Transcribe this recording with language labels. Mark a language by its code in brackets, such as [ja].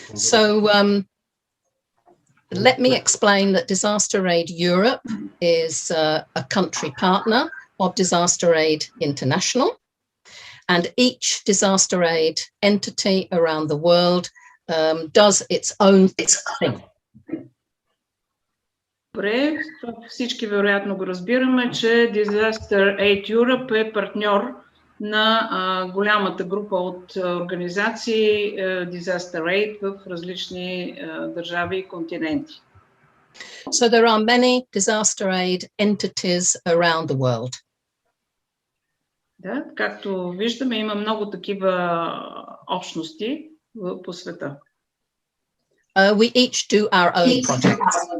[en] So let me explain that Disaster Aid Europe is a country partner of Disaster Aid International. And each disaster aid entity around the world does its own thing. [bg] Добре, всички вероятно го разбираме, че Disaster Aid Europe е партньор на голямата група от организации Disaster Aid в различни държави и континенти. [en] So there are many disaster aid entities around the world. [bg] Да, както виждаме, има много такива общности по света. [en] We each do our own projects.